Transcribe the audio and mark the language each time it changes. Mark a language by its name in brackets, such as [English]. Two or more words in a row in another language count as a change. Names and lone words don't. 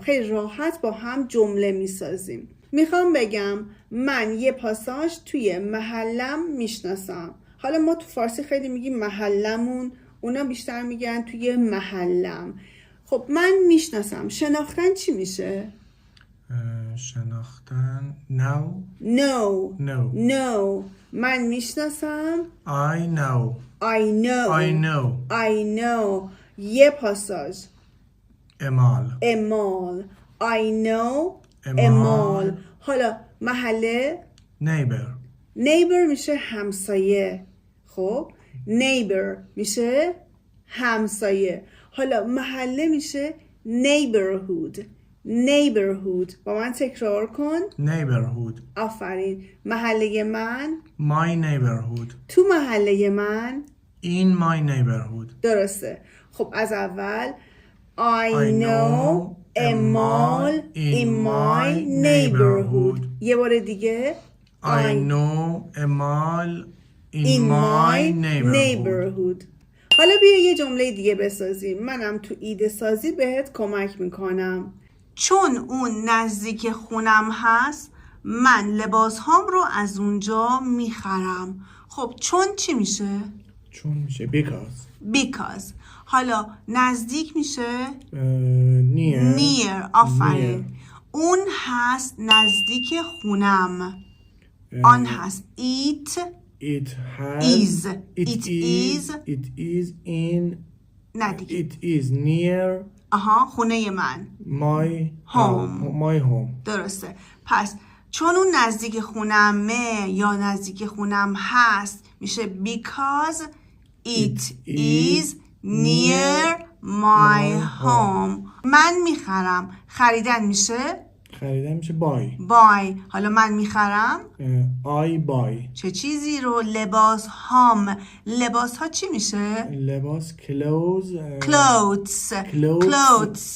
[Persian] خیلی راحت با هم جمله میسازیم. میخوام بگم من یه پاساژ توی محلم میشناسم. حالا ما تو فارسی خیلی میگیم محلمون، اونا بیشتر میگن توی محلم. خب من میشناسم. شناختن چی میشه؟ شناختن know. [English] No. [Persian] من میشناسم. [English] I know. [Persian] یه پاساژ. امال. [English] I know a mall. [Persian] حالا محله neighbor میشه همسایه. خب neighbor میشه همسایه. حالا محله میشه neighborhood. با من تکرار کن. [English] neighborhood. [Persian] آفرین. محله من [English] my neighborhood. [Persian] تو محله من [English] in my neighborhood. [Persian] درسته. خب از اول [English] I know a mall in my neighborhood. [Persian] یه بار دیگه [English] I know a mall in my neighborhood. [Persian] حالا بیا یه جمله دیگه بسازیم. منم تو ایده سازی بهت کمک میکنم. چون اون نزدیک خونم هست من لباس هام رو از اونجا میخرم. خب چون چی میشه؟ چون میشه because. حالا نزدیک میشه [English] near. [Persian] آفرین. اون هست نزدیک خونم. آن هست [English] it is in [Persian] ندیگه. [English] it is near [Persian] خونه من [English] my home. [Persian] درسته. پس چون اون نزدیک خونمه یا نزدیک خونم هست میشه [English] because it is near my home. [Persian] من میخرم. خریدن میشه buy. حالا من میخرم [English] I buy. [Persian] چه چیزی رو؟ لباس ها چی میشه؟ لباس [English] clothes.